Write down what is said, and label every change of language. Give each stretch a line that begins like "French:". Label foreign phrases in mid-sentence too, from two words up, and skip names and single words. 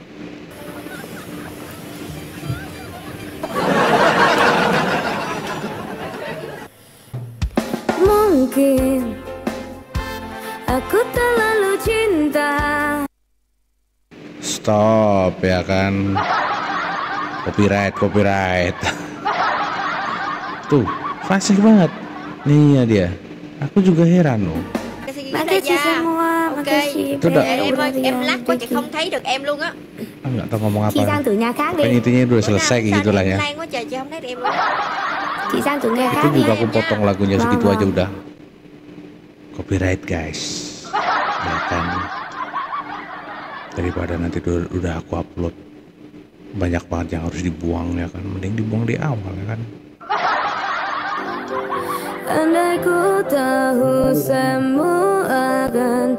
Indonesian: Mungkin aku terlalu cinta. Stop ya kan, copyright. Tuh fasih banget nih ya dia, aku juga heran loh. Makasih semua, makasih.
Vietnamese: Em lắc quá chị không thấy được em luôn á.
Indonesian: Nggak tahu ngomong apa.
Vietnamese: Chị sang từ nhà khác đi.
Indonesian: Intinya udah selesai gitu lah ya.
Vietnamese: Lan quá trời chị không thấy được em luôn. Chị sang từ nhà khác
Indonesian: Itu
Vietnamese: đi.
Indonesian: juga aku potong lagunya segitu aja udah copyright guys, ya kan. Daripada nanti udah aku upload banyak banget yang harus dibuang ya kan, mending dibuang di awal ya kan. Andai ku tahu semua akan